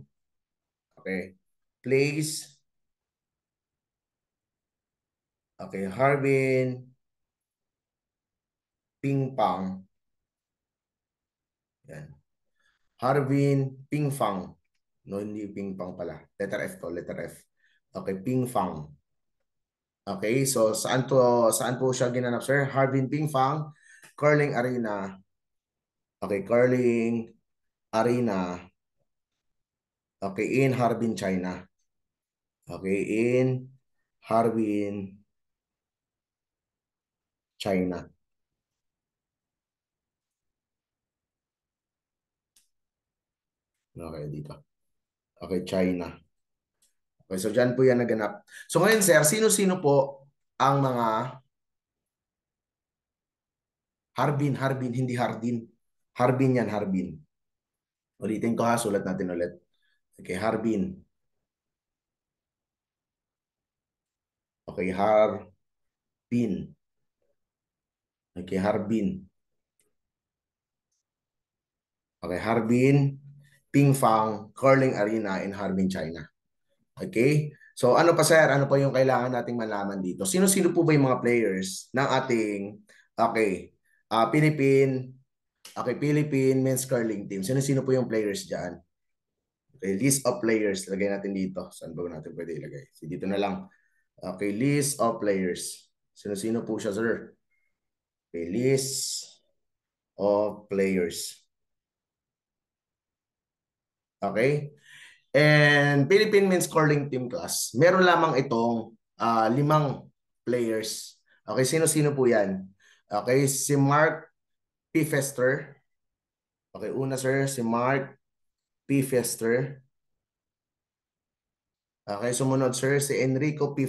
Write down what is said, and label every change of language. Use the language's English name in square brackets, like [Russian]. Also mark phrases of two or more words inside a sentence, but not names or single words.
[Filipino] Okay? Place. Okay, Harbin Ping Pang. Yan. Harbin Ping Fang. No, hindi Ping Pang pala. [English] Letter F [Filipino] to, [English] letter F. [Filipino] Okay, Ping Fang. Okay, so saan po siya ginanap, sir? Harbin Ping Fang Curling Arena. Okay, Curling Arena. [English] Okay, in Harbin, China. Okay, in Harbin, China. [Filipino] Okay, dito. Okay, China. Okay, so dyan po yan naganap. So ngayon, sir, sino-sino po ang mga Harbin, hindi Hardin. Harbin yan, Harbin. Ulitin ko ha, sulat natin ulit. Okay, Harbin. Okay, Harbin. Okay, Harbin. [English] Okay, Harbin, Pingfang Curling Arena in Harbin, China. [Filipino] Okay? So ano pa sir? Ano pa yung kailangan nating malaman dito? Sino-sino po ba yung mga players ng ating Philippine Philippine men's curling team? Sino-sino po yung players diyan? Okay, [English] list of players. [Filipino] Lagay natin dito. Saan ba natin pwede ilagay? So, dito na lang. Okay, [English] list of players. [Filipino] Sino-sino po siya, sir? [English] Okay, list of players. Okay? And Philippine men's curling team class, [Filipino] meron lamang itong 5 players. Okay, sino-sino po yan? Okay, si Mark P. Fester. Okay, una sir, si Mark P. Fester. Okay, sumunod sir, si Enrico P.